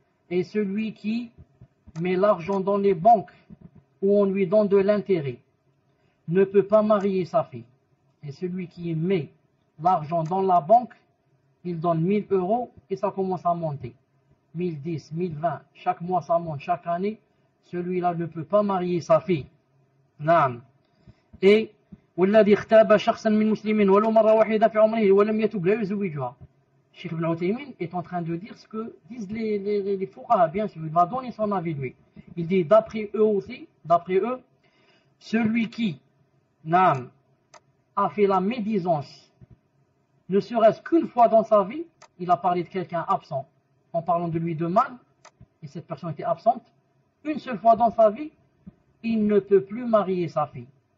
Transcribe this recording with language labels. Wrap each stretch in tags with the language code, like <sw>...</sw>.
<fr>Et celui qui met l'argent dans les banques où on lui donne de l'intérêt ne peut pas marier sa fille. Et celui qui met l'argent dans la banque, il donne 1000 euros et ça commence à monter. 1010, 1020, chaque mois ça monte, chaque année, celui-là ne peut pas marier sa fille.</fr> <ar>Et والذي اغتاب شخصا من مسلم ولو مرة واحدة في عمره ولم يتب لا يزوجها.</ar> <fr>Cheikh Ibn Uthaymin est en train de dire ce que disent les fuqaha, bien sûr, il va donner son avis lui. Il dit d'après eux aussi, celui qui a fait la médisance, ne serait-ce qu'une fois dans sa vie, il a parlé de quelqu'un absent, en parlant de lui de mal, et cette personne était absente, une seule fois dans sa vie, il ne peut plus marier sa fille.</fr>